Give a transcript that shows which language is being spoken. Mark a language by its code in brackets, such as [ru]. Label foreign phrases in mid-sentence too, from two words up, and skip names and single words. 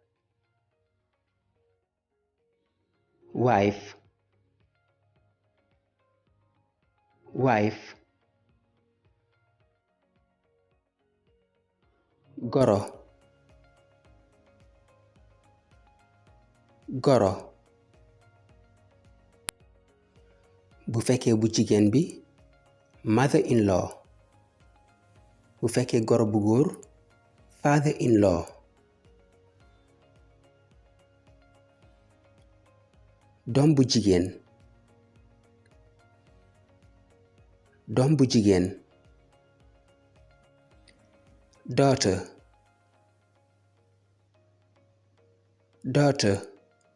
[en] Wife, wife. [wo] Goro, goro. bu fekkee bu jigéen bi mother-in-law, bu fekkee goro bu góor father-in-law. doom bu jigéen, doom bu jigéen. [en] Daughter, daughter.